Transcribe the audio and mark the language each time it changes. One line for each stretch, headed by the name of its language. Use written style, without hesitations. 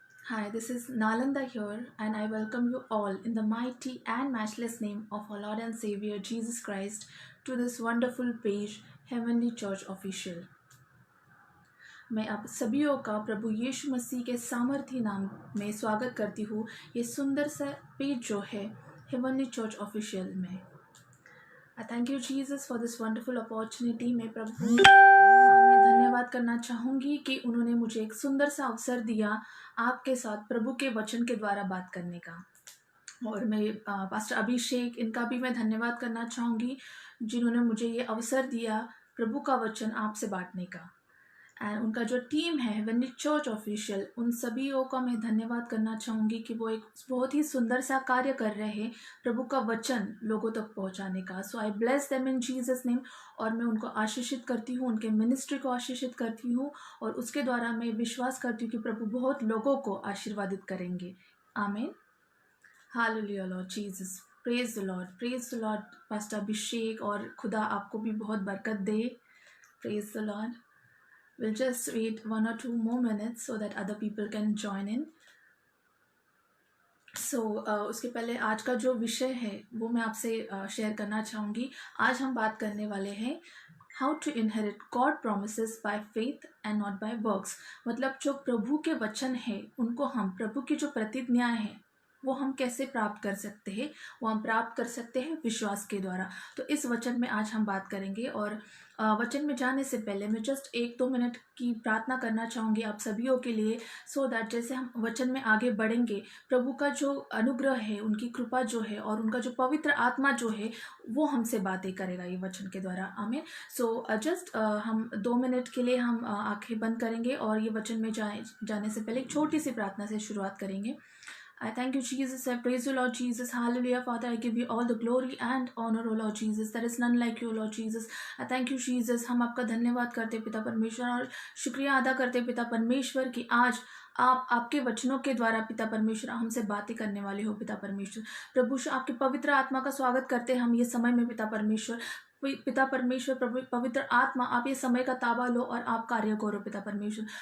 English: Hi, this is Nalanda here and I welcome you all in the mighty and matchless name of our Lord and Savior Jesus Christ to this wonderful page, Heavenly Church Official.
Hindi: मैं आप सभी का प्रभु यीशु मसीह के सामर्थी नाम में स्वागत करती हूँ ये सुंदर सा पेज जो है हेवनली चर्च ऑफिशियल में.
English: I thank you Jesus for this wonderful opportunity.
Hindi: मैं प्रभु में धन्यवाद करना चाहूँगी कि उन्होंने मुझे एक सुंदर सा अवसर दिया आपके साथ प्रभु के वचन के द्वारा बात करने का. और मैं पास्टर अभिषेक इनका भी मैं धन्यवाद करना चाहूँगी जिन्होंने मुझे ये अवसर दिया प्रभु का वचन आपसे बांटने का. एंड उनका जो टीम है हेवनली चर्च ऑफिशियल उन सभी का मैं धन्यवाद करना चाहूँगी कि वो एक बहुत ही सुंदर सा कार्य कर रहे हैं प्रभु का वचन लोगों तक पहुँचाने का.
English: So I bless them in Jesus name.
Hindi: और मैं उनको आशीषित करती हूँ, उनके मिनिस्ट्री को आशीषित करती हूँ और उसके द्वारा मैं विश्वास करती हूँ कि प्रभु बहुत लोगों को आशीर्वादित करेंगे. आमीन. Hallelujah Lord Jesus.
English: praise the Lord
Hindi: pastor अभिषेक और खुदा आपको भी बहुत बरकत दे.
English: Praise the Lord. We'll just wait 1 or 2 more minutes so that other people can join in.
Hindi: So उसके पहले आज का जो विषय है वो मैं आपसे शेयर करना चाहूँगी. आज हम बात करने वाले हैं
English: How to inherit God promises by faith and not by works.
Hindi: मतलब जो प्रभु के वचन है उनको हम प्रभु की जो प्रतिज्ञाएं हैं वो हम कैसे प्राप्त कर सकते हैं. वो हम प्राप्त कर सकते हैं विश्वास के द्वारा. तो इस वचन में आज हम बात करेंगे. और वचन में जाने से पहले मैं जस्ट 1-2 मिनट की प्रार्थना करना चाहूँगी आप सभी के लिए सो दैट जैसे हम वचन में आगे बढ़ेंगे प्रभु का जो अनुग्रह है, उनकी कृपा जो है और उनका जो पवित्र आत्मा जो है वो हमसे बातें करेगा ये वचन के द्वारा. आमीन. सो जस्ट हम 2 मिनट के लिए हम आंखें बंद करेंगे और ये वचन में जाने से पहले एक छोटी सी प्रार्थना से शुरुआत करेंगे.
English: I thank you, Jesus. I praise you, Lord Jesus. Hallelujah, Father. I give you all the glory and honor, O Lord Jesus. There is none like you, Lord Jesus. I thank you, Jesus.
Hindi: हम आपका धन्यवाद करते पिता परमेश्वर और शुक्रिया अदा करते पिता परमेश्वर कि आज आप आपके वचनों के द्वारा पिता परमेश्वर हमसे बातें करने वाले हो पिता परमेश्वर. प्रभु आपके पवित्र आत्मा का स्वागत करते हम ये समय में पिता परमेश्वर. पिता परमेश्वर प्रभु पवित्र आत्मा आप ये समय का ताबा लो और आप कार्य करो पिता परमेश्वर.